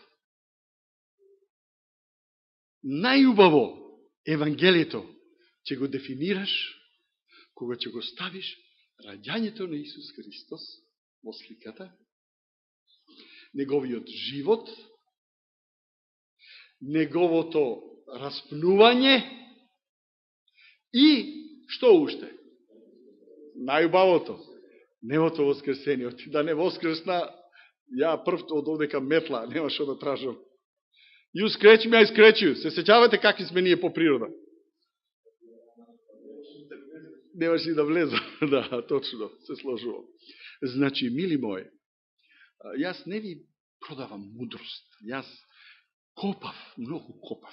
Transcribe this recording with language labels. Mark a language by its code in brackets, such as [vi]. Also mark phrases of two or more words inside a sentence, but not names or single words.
[mk] Најубаво Евангелието ќе го дефинираш кога ќе го ставиш раѓањето на Исус Христос во сликата, неговиот живот, неговото распнување и што уште? Најубавото, неговото воскресение. Оти да не воскресна, ја првто од овдека метла, нема што да тражам. [en] You scratch me, I scratch you. [mk] Се сеќавате какви сме ние по природа? Немаш и да влеза. Да, точно, се сложувам. Значи, мили мои, јас не ви продавам мудрост. Јас копав, многу копав.